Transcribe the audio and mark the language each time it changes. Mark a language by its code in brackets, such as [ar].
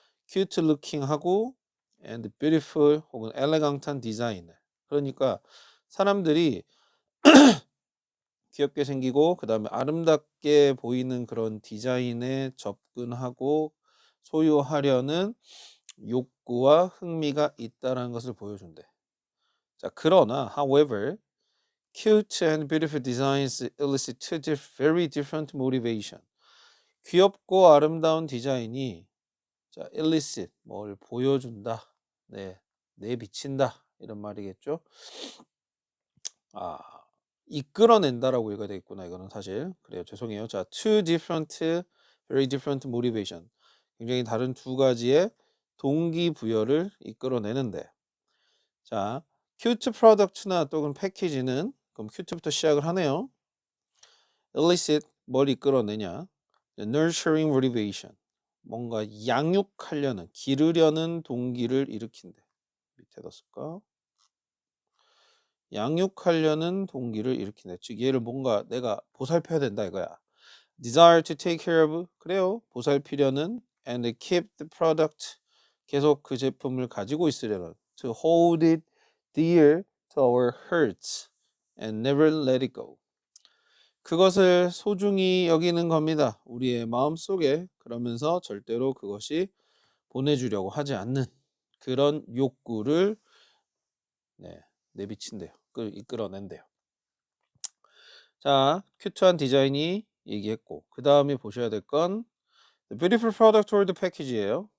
[en] cute looking [ko] 하고 [en] and beautiful [ko] 혹은 elegant한 디자인을 그러니까 사람들이 귀엽게 생기고 그다음에 아름답게 보이는 그런 디자인에 접근하고 소유하려는 욕구와 흥미가 있다라는 것을 보여준대. 자, 그러나 [en] however cute and beautiful designs elicit very different motivation. [ko] 귀엽고 아름다운 디자인이 자, elicit 뭘 보여준다. 네. 내비친다. 이런 말이겠죠. 아, 이끌어낸다라고 읽어야 되겠구나. 이거는 사실. 그래요. 죄송해요. [en] 자, two different very different motivation. [ko] 굉장히 다른 두 가지의 동기부여를 이끌어내는데. 자, 큐트 프로덕트나 또는 패키지는 그럼 큐트부터 시작을 하네요. elicit 뭘 이끌어내냐? [en] nurturing motivation. [ko] 뭔가 양육하려는, 기르려는 동기를 일으킨대. 밑에다 쓸까? 양육하려는 동기를 일으킨대. 즉 얘를 뭔가 내가 보살펴야 된다 이거야. [en] desire to take care of [ko] 그래요. 보살피려는 [en] and keep the product [ko] 계속 그 제품을 가지고 있으려는 [en] to hold it dear to our hearts and never let it go. [ko] 그것을 소중히 여기는 겁니다. 우리의 마음속에 그러면서 절대로 그것이 보내주려고 하지 않는 그런 욕구를 네, 내비친대요. 이끌어낸대요. 자, 큐트한 디자인이 얘기했고 그 다음에 보셔야 될 건 [en] The beautiful product or the package [ko] 예요.